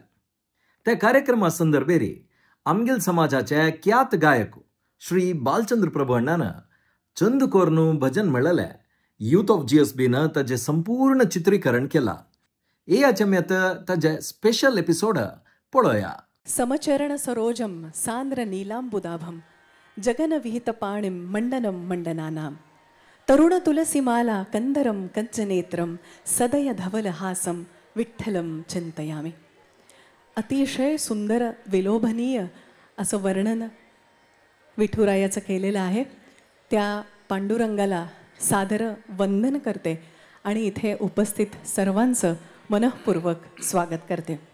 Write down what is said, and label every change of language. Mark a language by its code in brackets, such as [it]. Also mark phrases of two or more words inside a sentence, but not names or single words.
[kok] त्या कार्यक्रमा संदर्भेरी आमगेल समाजाचे ख्यात गायक श्री बालचंद्र प्रभू अण्णान चंदकोरनू भजन म्हणलेले [en] Youth of [kok] जीएसबीन ताजे संपूर्ण चित्रीकरण केला. याचे मेत ताजे [en] special episode [kok] पळोया. [sa] समचरण सरोजम सांद्र नीलांबुदाभम जगन विहित पाणिम मंडनम मंडनानाम तरुण तुलसीमाला कंदरम कंचनेत्रम सदय धवल हासम विठ्ठलम चिंतयामी. [mr] अतिशय सुंदर विलोभनीय असं वर्णन विठुरायाचं केलेलं आहे. त्या पांडुरंगाला सादर वंदन करते आणि इथे उपस्थित सर्वांचं मनःपूर्वक स्वागत करते.